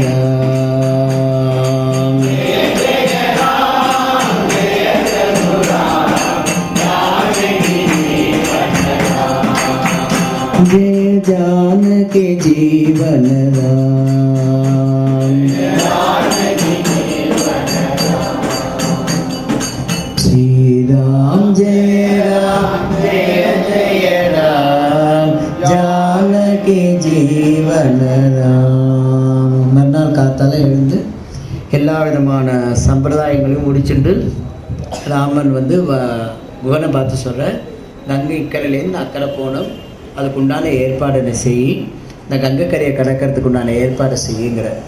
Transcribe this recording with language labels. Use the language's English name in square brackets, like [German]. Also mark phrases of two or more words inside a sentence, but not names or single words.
[Hindi] राम जय जानकी जीवन राम श्री राम जय जय राम जानकी जीवन राम. [Tamil] மறுநாள் காத்தால எழுந்து எல்லா விதமான சம்பிரதாயங்களையும் முடிச்சுட்டு ராமன் வந்து குகனை பார்த்து சொல்ற, கங்கை இக்கரையிலேருந்து அக்கறை போனோம், அதுக்கு உண்டான ஏற்பாடு செய், இந்த கங்கைக்கரையை கடக்கிறதுக்கு உண்டான ஏற்பாடு செய்யுங்கிற.